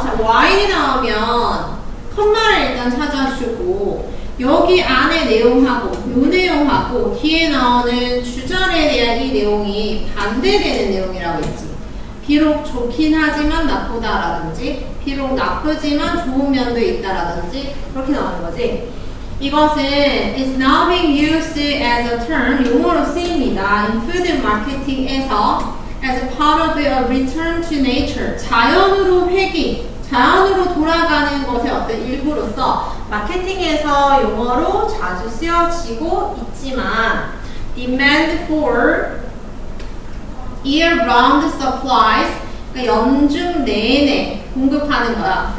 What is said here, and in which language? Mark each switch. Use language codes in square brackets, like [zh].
[ko] 자, while이 나오면 컴마를 일단 찾아주고, 여기 안에 내용하고 요 내용하고 뒤에 나오는 주절에 대한 이 내용이 반대되는 내용이라고 했지. 비록 좋긴 하지만 나쁘다라든지, 비록 나쁘지만 좋은 면도 있다라든지, 그렇게 나오는 거지. 이것은 [en] is now being used as a term, [ko] 용어로 쓰입니다. [en] in food and marketing [ko] 에서 [en] as a part of a return to nature, [ko] 자연으로 회귀, 자연으로 돌아가는 것의 어떤 일부로서 마케팅에서 용어로 자주 쓰여지고 있지만, [en] demand for year-round supplies, [ko] 그러니까 연중 내내 공급하는 거야.